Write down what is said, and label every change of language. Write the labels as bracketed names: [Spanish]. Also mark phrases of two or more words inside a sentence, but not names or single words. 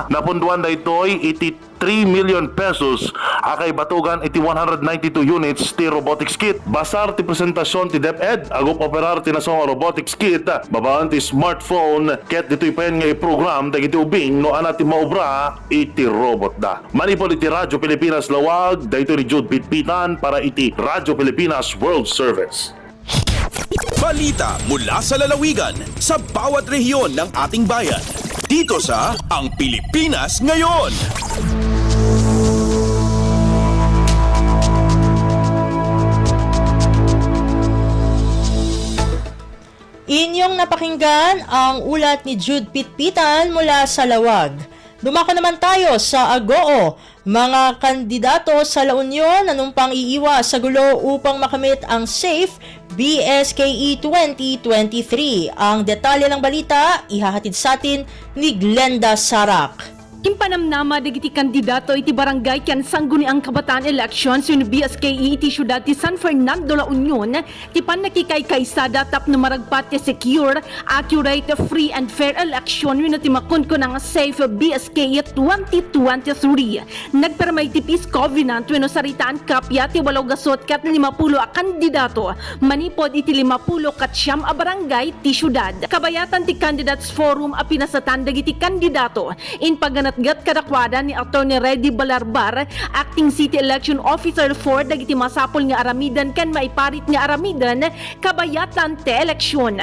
[Iloko] Napunduan ito'y iti 3 million pesos akay batugan iti 192 units ti [English] robotics kit. [Iloko] Basar ti presentasyon ti DepEd agop operar ti nasong [English] robotics kit [Iloko] babaan ti smartphone ket dito'y pen nga i-program dagiti ubing no ana ti maobra iti robot da. Manipod iti Radyo Pilipinas Lawag dayto ni Jude Pitpitan para iti Radyo Pilipinas World Service. [Filipino] Balita mula sa lalawigan sa bawat rehiyon ng ating bayan. Dito sa Ang Pilipinas Ngayon. Inyong napakinggan ang ulat ni Jude Pitpitan mula sa Lawag. Dumako naman tayo sa Agoo. Mga kandidato sa La Union nanumpang iiwas sa gulo upang makamit ang safe BSKE 2023. Ang detalye ng balita ihahatid sa atin ni Glenda Sarak. [Iloko] Impanamnama dagiti kandidato iti barangay ken sangguniang kabataan elections yung BSKE iti syudad ti San Fernando La Union ti panakikay-kaysada tapno maragpat ti [English] secure, accurate, free and fair election [Iloko] yung ti makunkun ang safe BSKE 2023. Nagpermay ti Peace Covenant yung saritaan kapya ti 8 kat 50 a kandidato manipod iti 50 kat siyam a barangay ti syudad. Kabayatan ti Candidates Forum a pinasatan dagiti kandidato in paganatgat kadakwada ni Attorney Reddy Balarbar, Acting City Election Officer for dagiti masapol nga aramidan ken maiparit nga aramidan kabayatan te eleksyon.